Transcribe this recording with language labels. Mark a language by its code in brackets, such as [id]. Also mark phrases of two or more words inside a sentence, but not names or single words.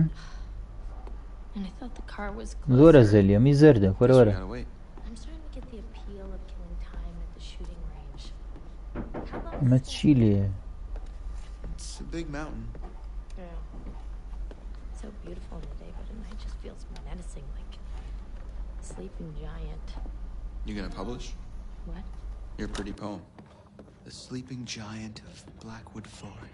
[en] And I thought the car was [ckb] زۆرە [en] closer. [ckb] زەلی هەمووی زەردە [en] Guess we [ckb] وەرەوەرە [en] gotta wait. I'm starting to get the appeal of killing time at the shooting range. How about [ckb] ئەمە چی لێ [en] It's a big mountain. Yeah. So beautiful in the day, but at night just feels menacing, like a sleeping giant. You gonna publish? What? Your pretty poem. The Sleeping Giant of Blackwood Forest.